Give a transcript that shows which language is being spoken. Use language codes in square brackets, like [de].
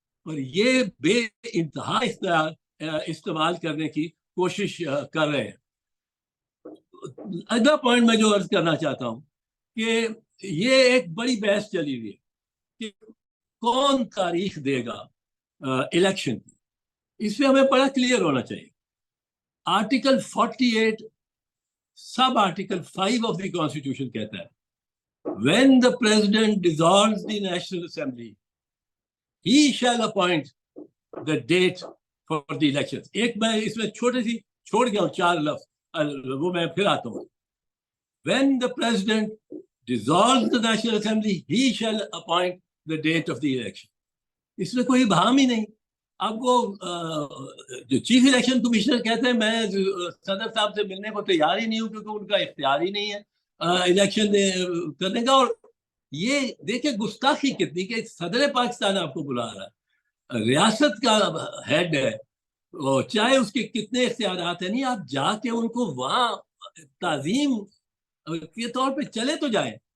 [ur] पर ये बे इंतहा इख्तियार इस्तेमाल करने की कोशिश कर रहे हैं। اگلا پوائنٹ میں جو عرض کرنا چاہتا ہوں کہ یہ ایک بڑی بحث چلی ہوئی ہے کہ کون تاریخ دے گا الیکشن کی. اس پہ ہمیں بڑا کلیئر ہونا چاہیے. Article 48 sub article 5 of the constitution کہتا ہے [en] when the president dissolves the National Assembly he shall appoint the date for the elections. [ur] ایک میں اس میں چھوٹی سی چھوڑ گیا ہوں 4 لفظ, وہ میں پھر آتا ہوں. [en] when the president dissolves the National Assembly he shall appoint the date of the election. [ur] اس میں کوئی بہام ہی نہیں. اب وہ جو چیف الیکشن کمشنر کہتے ہیں میں صدر صاحب سے ملنے کو تیار ہی نہیں ہوں کیونکہ ان کا اختیار ہی نہیں ہے الیکشن کرنے کا. اور یہ دیکھیں گستاخی کتنی کہ صدر پاکستان آپ کو بلا رہا ہے, ریاست کا ہیڈ ہے, چاہے اس کے کتنے اختیارات ہیں, نہیں آپ جا کے ان کو وہاں تعظیم کے طور پہ چلے تو جائیں.